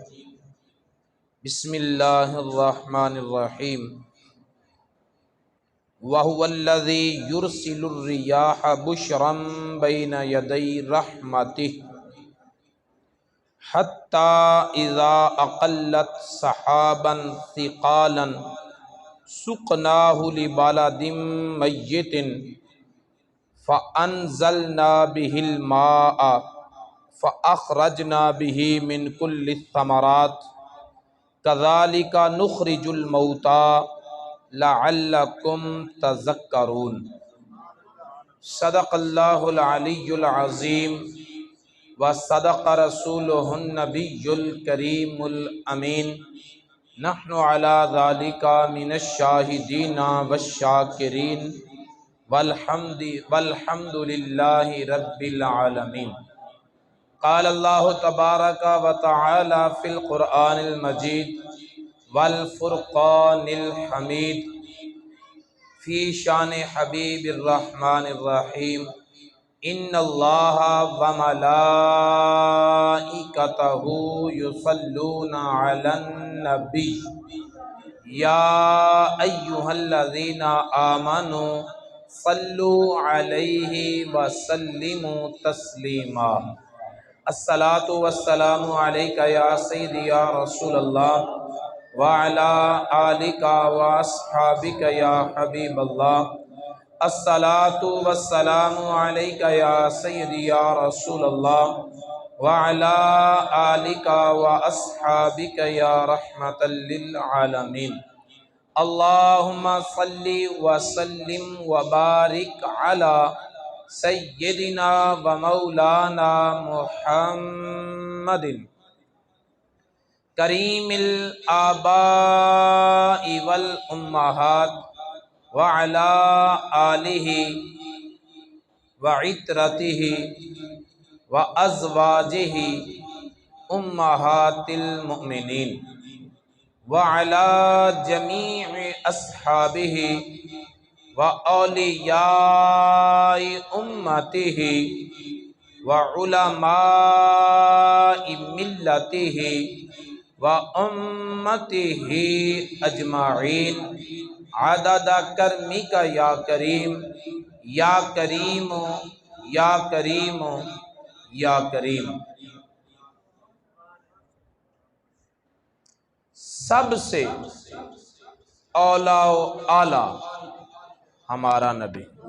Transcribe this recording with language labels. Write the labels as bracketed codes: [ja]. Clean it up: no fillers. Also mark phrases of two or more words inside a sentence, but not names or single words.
[ar] बिस्मिल्लाहिर्रहमानिर्रहीम। وهو الذي يرسل الرياح بشرا بين يدي رحمته حتى إذا أقلت سحابا ثقالا سقناه لبلد ميت فأنزلنا به الماء فأخرجنا به من كل الثمرات كذلك نخرج الموتى لعلكم تذكرون. صدق الله العلي العظيم وصدق رسوله النبي الكريم الأمين. نحن على ذلك من الشاهدين والشاكرين والحمد لله رب العالمين. قال الله تبارك وتعالى في القرآن المجيد والفرقان الحميد في شأن حبيب الرحمن الرحيم. إن الله وملائكته يصلون على النبي يا أيها الذين آمنوا صلوا عليه وسلموا تسليما. الصلاة والسلام عليك يا سيدي يا رسول الله وعلى آلك وأصحابك يا حبيب الله. الصلاة والسلام عليك يا سيدي يا رسول الله وعلى آلك وأصحابك يا رحمة للعالمين. اللهم صل وسلم وبارك على سيدنا ومولانا محمد كريم الآباء والأمهات وعلى آله وعترته وأزواجه أمهات المؤمنين وعلى جميع أصحابه و وأولياء أمته وعلماء ملته وأمته أجمعين عدد كرمك يا كريم يا كريم يا كريم يا كريم. [ur] سب سے اولیٰ اعلیٰ ہمارا نبی,